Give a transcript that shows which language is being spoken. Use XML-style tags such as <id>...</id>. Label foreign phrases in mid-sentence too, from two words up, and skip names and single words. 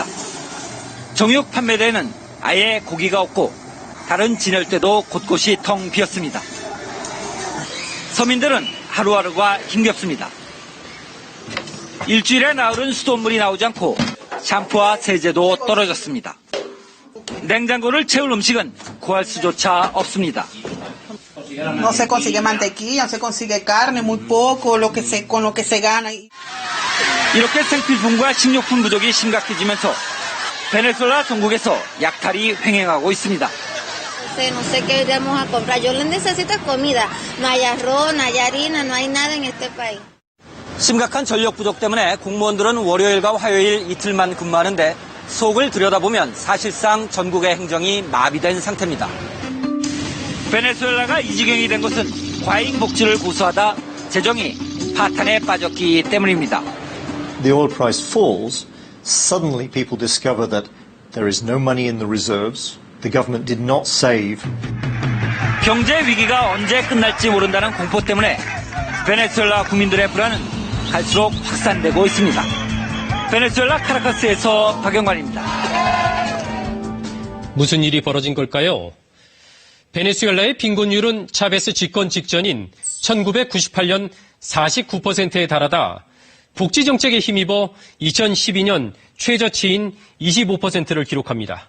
<ko>정육 판매대에는 아예 고기가 없고 다른 진열대도 곳곳이 텅 비었습니다. 서민들은 하루하루가 힘겹습니다. 일주일에 나흘은 수돗물이 나오지 않고 샴푸와 세제도 떨어졌습니다. 냉장고를 채울 음식은 구할 수조차 없습니다.</ko> <es>No se consigue mantequilla, no se consigue carne, muy poco, con lo que se gana.</es> <ko>이렇게 생필품과 식료품 부족이 심각해지면서 베네수엘라 전국에서 약탈이 횡행하고 있습니다.</ko> <es>No sé qué vamos a comprar. Yo necesito comida. No hay arroz, no hay harina, no hay nada en este país.</es> <ko>심각한 전력 부족 때문에 공무원들은 월요일과 화요일 이틀만 근무하는데 속을 들여다보면 사실상 전국의 행정이 마비된 상태입니다. 베네수엘라가 이 지경이 된 것은 과잉 복지를 고수하다 재정이 파탄에 빠졌기 때문입니다.</ko> <en>The oil price falls, suddenly people discover that there is no money in the reserves. The government did not save.</en> <ko>경제 위기가 언제 끝날지 모른다는 공포 때문에 베네수엘라 국민들의 불안은 갈수록 확산되고 있습니다. 베네수엘라 카라카스에서 박영관입니다. 무슨 일이 벌어진 걸까요? 베네수엘라의 빈곤율은 차베스 집권 직전인 1998년 49%에 달하다 복지 정책에 힘입어 2012년 최저치인 25%를 기록합니다.</ko>